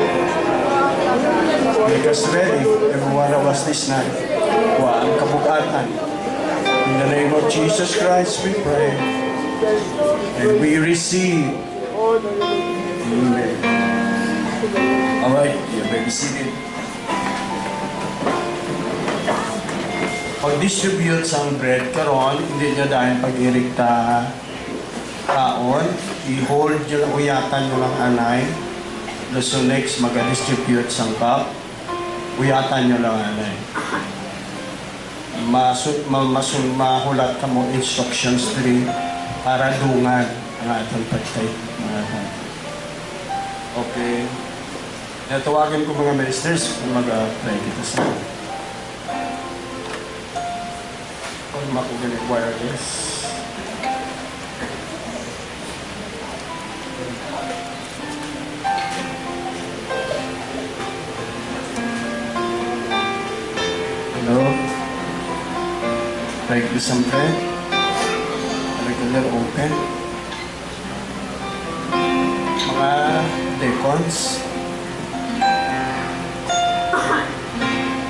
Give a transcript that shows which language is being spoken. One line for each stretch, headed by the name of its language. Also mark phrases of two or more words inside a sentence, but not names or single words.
English: Make us ready, every one of us this night.
Hiligaynon: Kuha ang kabugatan.
English: In the name of Jesus Christ we pray. And we receive. Amen. Alright, you may be seated.
Hiligaynon: Pag-distribute sa bread karon, hindi nyo dahil pag-irigta taon, i-hold nyo lang, uyatan nyo lang anay.
English: So next,
Hiligaynon: mag-distribute sa cup, uyatan nyo lang anay. Mahulat ka mo instructions 3 para dungan ang atong pagtay. Okay. Tawagin ko mga ministers kung mag-pray kita sa makukulit wireless. Hello?
English: Like this something? Regular open?
Hiligaynon: Mga decons?